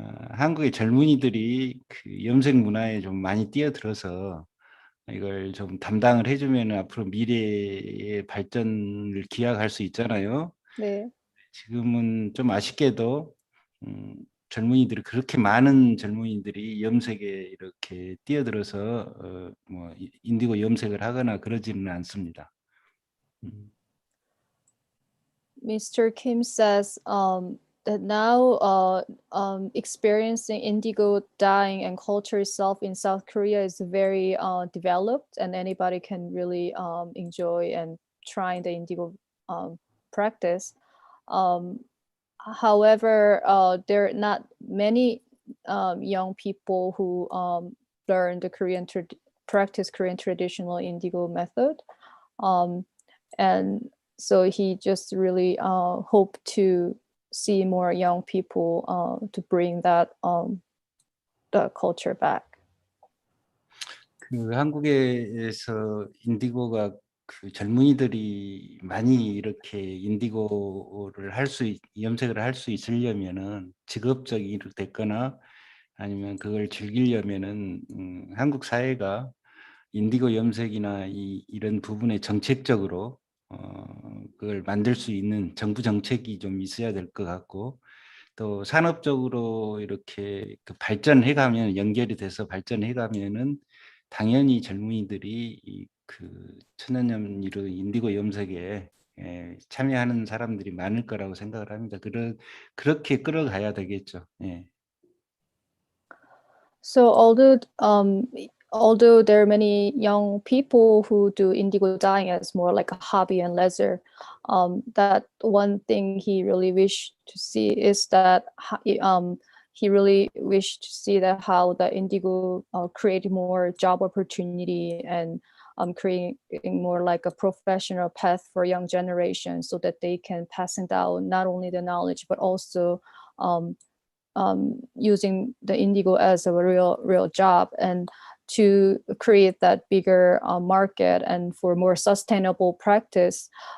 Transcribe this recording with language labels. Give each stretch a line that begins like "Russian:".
Korean: 한국의 젊은이들이 그 염색 문화에 좀 많이 뛰어들어서 이걸 좀 담당을 해주면 앞으로 미래의 발전을 기약할 수 있잖아요. 네. 지금은 좀 아쉽게도 젊은이들이 그렇게 많은 젊은이들이 염색에 이렇게 뛰어들어서 뭐 인디고 염색을 하거나 그러지는 않습니다.
English: Mr. Kim says that now experiencing indigo dyeing and culture itself in South Korea is very developed, and anybody can really enjoy and try the indigo practice. However, there are not many young people who learn the practice Korean traditional indigo method. And so he just really hoped to see more young people to bring that the culture back.
Korean: 그 한국에서 인디고가 그 젊은이들이 많이 이렇게 인디고를 염색을 할 수 있으려면은 직업적이 됐거나 아니면 그걸 즐기려면은 한국 사회가 인디고 염색이나 이런 부분에 정책적으로 그걸 만들 수 있는 정부 정책이 좀 있어야 될 것 같고, 또 산업적으로 이렇게 그 발전해 가면 연결이 돼서 발전해 가면은 당연히 젊은이들이 그 천연염 인디고 염색에 참여하는 사람들이 많을 거라고 생각을 합니다. 그렇게 끌어가야 되겠죠. 예.
English: So although there are many young people who do indigo dyeing as more like a hobby and leisure, that one thing he really wished to see is that he really wished to see that how the indigo create more job opportunity and creating more like a professional path for young generations, so that they can pass down not only the knowledge but also using the indigo as a real job, and to create that bigger market and for more sustainable practice.